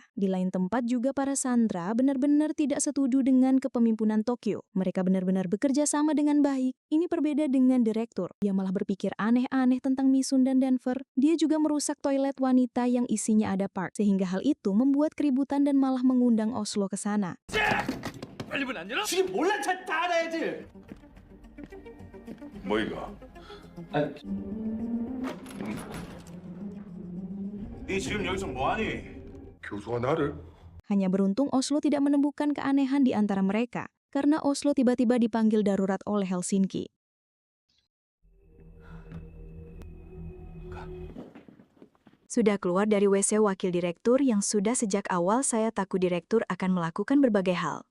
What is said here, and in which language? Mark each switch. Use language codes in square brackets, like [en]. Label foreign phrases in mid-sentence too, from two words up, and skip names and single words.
[id] Di lain tempat juga para sandera benar-benar tidak setuju dengan kepemimpinan Tokyo. Mereka benar-benar bekerja sama dengan baik. Ini berbeda dengan direktur. Dia malah berpikir aneh-aneh tentang Misun dan Denver. Dia juga merusak toilet wanita yang isinya ada Park. Sehingga hal itu membuat keributan dan malah mengundang Oslo ke sana. [ko] 빨리 문 안 열어? 지금 몰란 척 다 알아야지. 뭐 이거? 네 지금 여기서 뭐하니? 교수가 나를? [id] Hanya beruntung Oslo tidak menemukan keanehan di antara mereka, karena Oslo tiba-tiba dipanggil darurat oleh Helsinki. Sudah keluar dari WC wakil direktur yang sudah sejak awal saya takut direktur akan melakukan berbagai hal.